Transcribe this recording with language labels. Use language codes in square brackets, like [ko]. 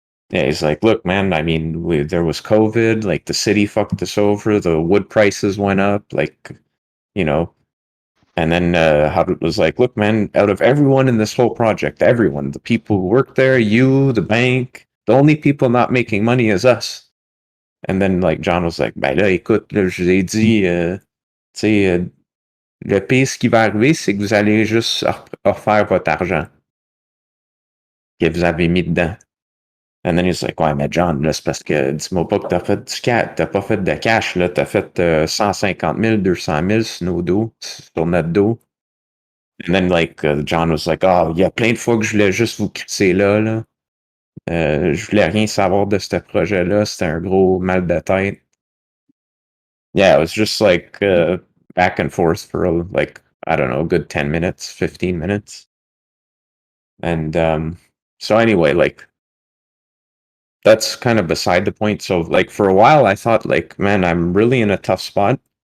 [en] Yeah, he's like, "Look, man, I mean, there was COVID, like the city fucked us over, the wood prices went up, like, you know, And then Howard was like, look, man, out of everyone in this whole project, everyone, the people who work there, you, the bank, the only people not making money is us. And then like John was like, [fr] ben là, écoute, là, je vous ai dit, tu sais, le pire, ce qui va arriver, c'est que vous allez juste refaire votre argent que vous avez mis dedans. [en] And then he's like, [fr] ouais, mais John, là, c'est parce que dis-moi pas que t'as fait du cash, t'as pas fait de cash, là, t'as fait 150 000, 200 000 sur nos dos, sur notre dos. [en] And then, like, John was like, [fr] oh, il y a plein de fois que je voulais juste vous crisser là, là. Je voulais rien savoir de ce projet-là, c'était un gros mal de tête. [en] Yeah, it was just like back and forth for like, I don't know, a good 10 minutes, 15 minutes. And so anyway, like, that's kind of beside the point. So like for a while I thought like, man, I'm really in a tough spot.